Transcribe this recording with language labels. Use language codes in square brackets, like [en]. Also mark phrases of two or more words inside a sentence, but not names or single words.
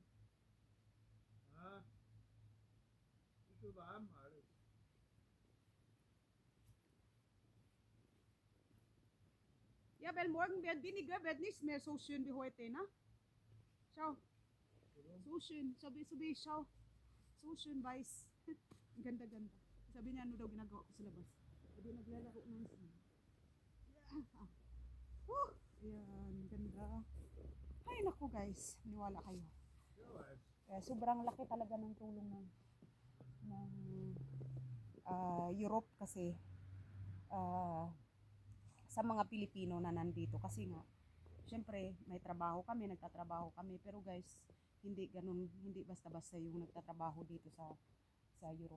[de] Ah, bisschen warm alles. Ja, weil morgen wird weniger, wird nicht mehr so schön wie heute, ne? Schau. So schön. Sabi, schau. So schön weiß. [tl] Ang ganda-ganda. Sabi niya, ano daw ginagawa ko sa labas. Sabi, naglalaro ng snow. Yeah. Woo! Ayan, ganda. Ay, naku guys. Maniwala kayo. Kaya sobrang laki talaga ng tulong ng Europe kasi sa mga Pilipino na nandito kasi nga syempre may trabaho kami, nagtatrabaho kami, pero guys hindi ganun, hindi basta-basta yung nagtatrabaho dito sa Europe.